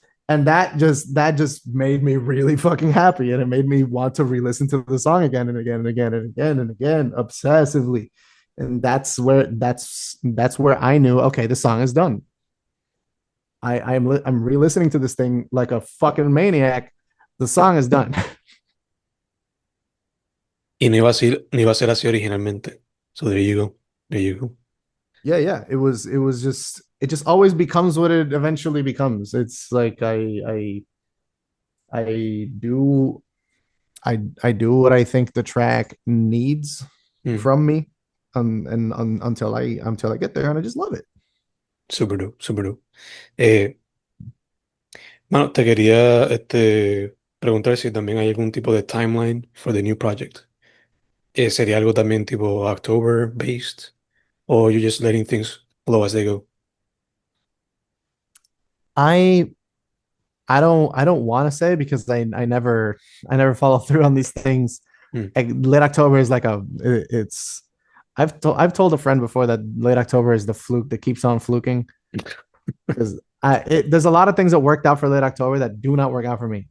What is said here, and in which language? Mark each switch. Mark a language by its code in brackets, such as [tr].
[en] And that just made me really fucking happy, and it made me want to re-listen to the song again and again and again and again and again obsessively. And that's where I knew, okay, the song is done. I'm re-listening to this thing like a fucking maniac. The song is done. [es] Y no iba a ser así originalmente. [en] So there you go. There you go. Yeah, yeah. It just always becomes what it eventually becomes. It's like I do I do what I think the track needs Mm, from me, until I get there, and I just love it. super dope, super dope. [es] Eh, Mano, te quería preguntar si también hay algún tipo de timeline [en] for the new project. [es] ¿Sería algo también tipo [en] October based? Or you just letting things flow as they go? I I don't want to say because I never follow through on these things. Mm, Late October is like it's I've told a friend before that late October is the fluke that keeps on fluking because there's a lot of things that worked out for late October that do not work out for me.